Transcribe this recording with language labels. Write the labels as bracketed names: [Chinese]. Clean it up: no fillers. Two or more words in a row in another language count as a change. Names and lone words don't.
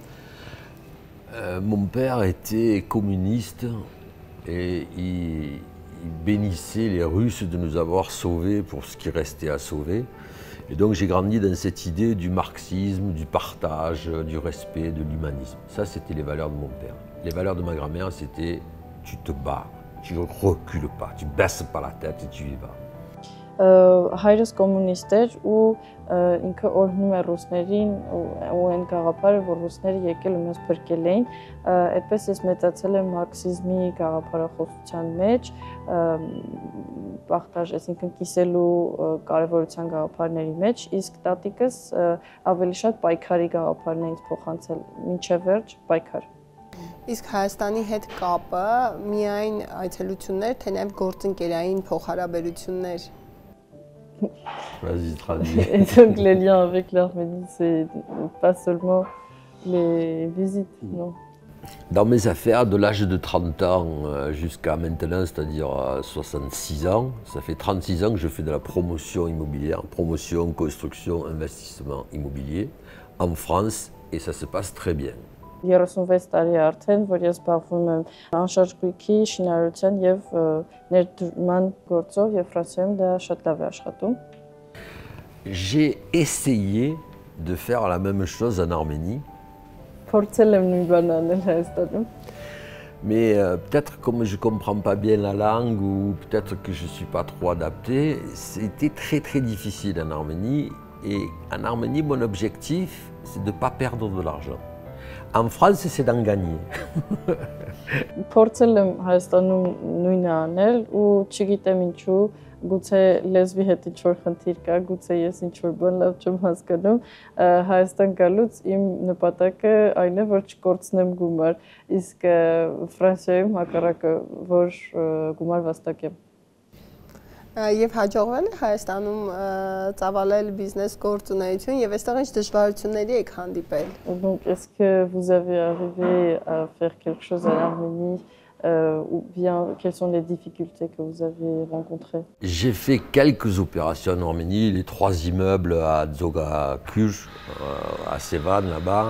[French] Mon père était communiste et il bénissait les Russes de nous avoir sauvés pour ce qui restait à sauver. Et donc j'ai grandi dans cette idée du marxisme, du partage, du respect, de l'humanisme. Ça, c'était les valeurs de mon père. Les valeurs de ma grand-mère, c'était tu te bats, tu ne recules pas, tu baisses pas la tête et tu y vas. [Armenian] Հայրս կոմունիստ էր ու ինքը օրհնում է ռուսներին ու այն գաղափարը, որ ռուսները եկել ու մեզ փրկել էին, այդպես ես մեծացել եմ մարքսիզմի գաղափարախոսության մեջ, պարտաժ, այսինքն կիսելու կարևորության գաղափարների մեջ, իսկ տատիկս ավելի շատ պայքարի գաղափարն է ինձ փոխանցել, մինչև վերջ պայքար։ Իսկ Հայաստանի հետ կապը միայն այցելություններ, թե նաև գործընկերային փոխհարաբերություններ։ [French] Vas-y, traduis. Et donc les liens avec l'Arménie, c'est pas seulement les visites, non? Dans mes affaires, de l'âge de 30 ans jusqu'à maintenant, c'est-à-dire 66 ans, ça fait 36 ans que je fais de la promotion immobilière, promotion, construction, investissement immobilier en France et ça se passe très bien. [Armenian] 36 տարի արդեն, որ ես զբաղվում եմ անշարժ գույքի, շինարարության եւ ներդրման գործով եւ Ֆրանսիայում դա շատ լավ է աշխատում։ [French] J'ai essayé de faire la même chose en Arménie. [Armenian] Փորձել եմ նույն բանը անել Հայաստանում։ [French] Mais peut-être comme je ne comprends pas bien la langue ou peut-être que je ne suis pas trop adapté, c'était très difficile en Arménie. Et en Arménie, mon objectif, c'est de ne pas perdre de l'argent. En France, c'est d'en gagner. [Armenian] Փորձել եմ Հայաստանում նույնը անել ու չգիտեմ ինչու, գուցե լեզվի հետ ինչ-որ խնդիր կա, գուցե ես ինչ-որ բան լավ չեմ հասկանում, Հայաստան գալուց իմ նպատակը այն է, որ չկորցնեմ գումար, իսկ Ֆրանսիայում հակառակը, որ գումար վաստակեմ։ Եվ հաջողվել է Հայաստանում ծավալել բիզնես գործունեություն եւ այստեղ ինչ դժվարությունների եք հանդիպել։ [French] Donc est-ce que vous avez arrivé à faire quelque chose à l'Arménie ou bien quelles sont les difficultés que vous avez rencontrées? J'ai fait quelques opérations en Arménie, les 3 immeubles à Dzogakuj, à Sevan là-bas.